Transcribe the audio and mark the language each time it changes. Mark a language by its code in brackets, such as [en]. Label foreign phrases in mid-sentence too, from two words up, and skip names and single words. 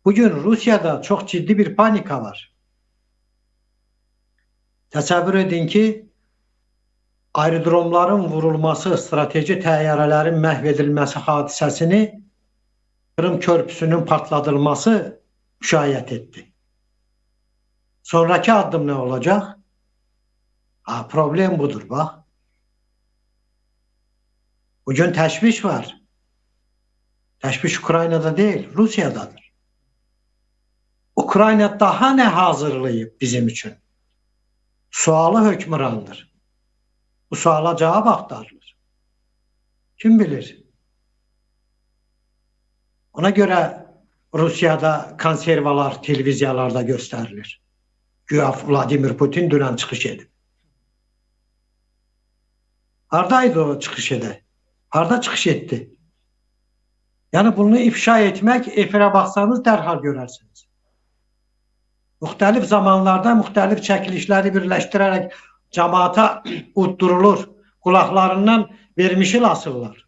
[tr] Bugün Rusya'da çok ciddi bir panika var. [az] Təsəvvür edin ki, aerodromların vurulması, strateji təyyarələrin məhv edilməsi hadisəsini Kırım körpüsünün partladılması müşayiət etdi. [tr] Sonraki addım ne olacak? [az] Problem budur bak. Bugün təşviş var. [tr] Təşviş Ukraynada değil, Rusya'dadır. Ukrayna daha ne hazırlayıp bizim için? [az] Sualı hökmrandır. [tr] Bu suala cevap aktarılır. Kim bilir? Ona göre Rusya'da konservalar televizyalarda gösterilir. [az] Güya Vladimir Putin dünən çıxış edib. Hardaydı o çıxış edə? Harda çıxış etdi? [tr] Yani bunu ifşa etmek, [az] efirə baxsanız dərhal görərsiniz. Müxtəlif zamanlarda müxtəlif çəkilişləri birləşdirərək cemaata uddurulur, [tr] kulaklarından vermişil asırlar.